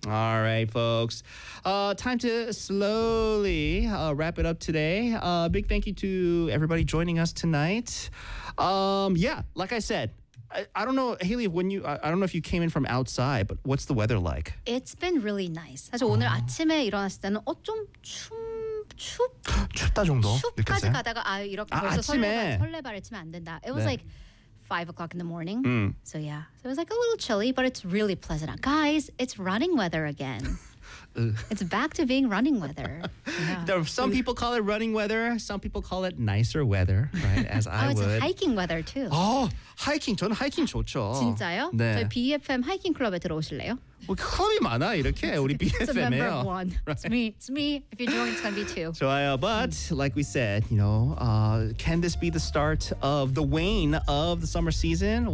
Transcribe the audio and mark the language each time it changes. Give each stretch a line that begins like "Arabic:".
English: All right, folks. Time to slowly wrap it up today. Big thank you to everybody joining us tonight. Yeah, like I said, I don't know, Haley, when you, I don't know if you came in from outside, but what's the weather like? It's been really nice.
Korean: 사실 오늘 아침에 일어났을 때는 좀 춥다 정도? 춥까지 가다가 이렇게 벌써 아침에. 설레발을 치면 안 된다.
English: It was
Korean: 네.
English: like 5 o'clock in the morning. Mm. So yeah, so it was like a little chilly, but it's really pleasant. Guys, it's running weather again. It's back to being running weather. Yeah. There are some people call it running weather. Some people call it nicer weather, right? As I would. Oh, it's hiking weather too. Oh, hiking. 저는 hiking 좋죠.
Korean: 진짜요? 네. 저희 BFM 하이킹 클럽에 들어오실래요? 뭐 클럽이 많아 이렇게 우리 BFM에요.
English: It's a member of one. Right? It's me. If you join, it's gonna be two.
Korean: 좋아요.
English: But like we said, you know, can this be the start of the wane of the summer season?